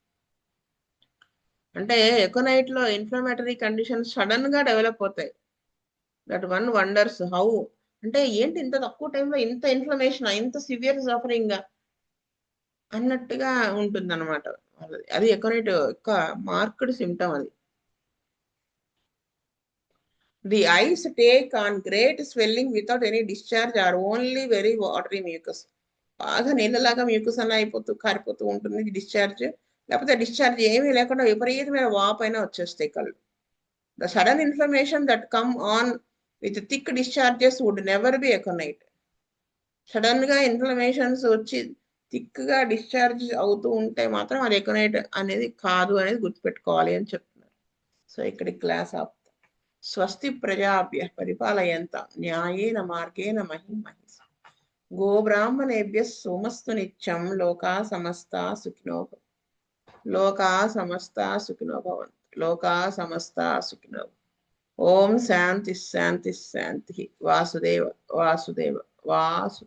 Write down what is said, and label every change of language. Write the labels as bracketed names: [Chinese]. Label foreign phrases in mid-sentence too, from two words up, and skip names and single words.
[Telugu] అంటే ఎకనైట్ లో [English] inflammatory condition [Telugu] సడన్ గా డెవలప్ అవుతాయి. [English] that one wonders how, [Telugu] అంటే ఏంటి ఇంత తక్కువ టైంలో ఇంత ఇన్ఫ్లమేషన్, ఇంత [English] severe suffering [Telugu] అన్నట్టుగా ఉంటుంది అనమాట. అది ఎకనైట్ యొక్క [English] marked symptom. అది the eyes take on great swelling without any discharge or only very watery mucus. [Telugu] బాగా నీళ్ళలాగా మ్యూకస్ అన్న అయిపోతూ కారిపోతూ ఉంటుంది డిశ్చార్జ్, లేకపోతే డిశ్చార్జ్ ఏమీ లేకుండా విపరీతమైన వాపైనా వచ్చేస్తాయి కళ్ళు. [English] The sudden inflammation that come on with thick discharges would never be aconite. [Telugu] సడన్ గా ఇన్ఫ్లమేషన్స్ వచ్చి థిక్ గా డిశ్చార్జ్ అవుతూ ఉంటే మాత్రం అది ఎకనైట్ అనేది కాదు అనేది గుర్తుపెట్టుకోవాలి అని చెప్తున్నారు. సో ఇక్కడి [English] class of [Sanskrit] స్వస్తి ప్రజాభ్య పరిపాలయంత న్యాయేన మార్గేణ మహిం మహిషా గోబ్రాహ్మణేభ్యः సోమస్తు నిత్యం లోకా సమస్తా సుఖినో లోకా సమస్తా సుఖినో భవంతు. లోకా సమస్తా సుఖినో. ఓం శాంతి శాంతి శాంతి. వాసుదేవ వాసుదేవ వాసు